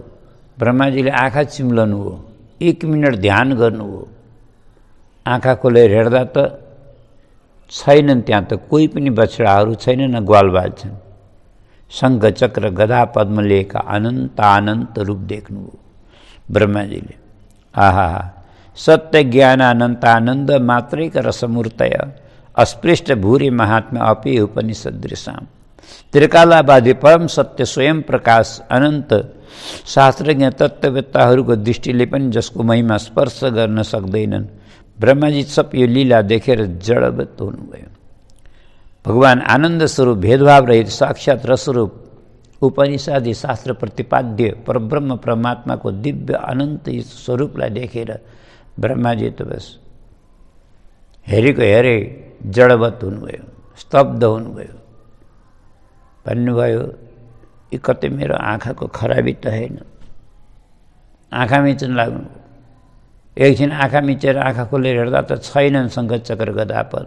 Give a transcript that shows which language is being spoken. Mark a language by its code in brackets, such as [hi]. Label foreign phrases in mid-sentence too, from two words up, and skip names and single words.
[ne] ब्रह्माजीले आँखा चिम्लनु हो, 1 मिनट ध्यान गर्नु हो, आँखा खोलेर हेर्दा त छैनन्, त्यहाँ त कोही पनि बछडाहरू छैनन्, न ग्वालवाल छन्। शङ्ख चक्र गदा पद्म लिएका अनन्त अनन्त रूप देख्नुभयो ब्रह्माजीले। [sa] आहा, सत्य ज्ञान अनन्त आनन्द मात्रैक रसमूर्तय अस्पृष्ट भूरि महात्मा अपि उपनिषदृशाम। [ne] त्रिकालावादी परम सत्य स्वयं प्रकाश अनन्त शास्त्रज्ञ तत्त्ववेत्ताहरूको दृष्टिले पनि जसको महिमा स्पर्श गर्न सक्दैनन्। ब्रह्माजी सब यो लीला देखेर जडवत हुनुभयो। भगवान् आनन्द स्वरूप, भेदभाव रहित साक्षात् रसरूप, उपनिषदि शास्त्र प्रतिपाद्य परब्रह्म परमात्माको दिव्य अनन्त स्वरूपलाई देखेर ब्रह्माजी त बस हेरेको हेरे जडवत हुनुभयो, स्तब्ध हुनुभयो। भन्नुभयो, यो कतै मेरो आँखाको खराबी त होइन। आँखा मिच्न लाग्नु, एकछिन आँखा मिचेर आँखा खोलेर हेर्दा त छैनन् शङ्ख चक्र गदा पद्म।